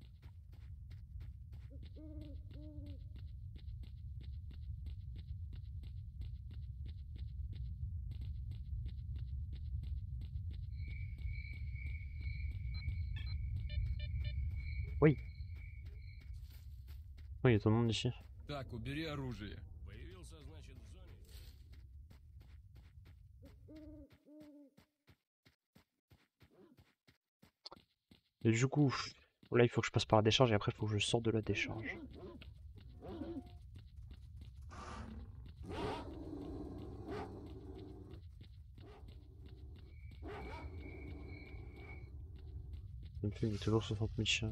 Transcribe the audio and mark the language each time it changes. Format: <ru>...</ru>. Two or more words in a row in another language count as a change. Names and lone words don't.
<fr>Oui. Oui, il y a tout le monde ici.</fr> <ru>Так, убери оружие. Появился, значит, в зоне.</ru> <fr>Et du coup, là, il faut que je passe par la décharge et après, il faut que je sorte de la décharge. Ça me fait, il y a toujours 60 000 chiens.</fr>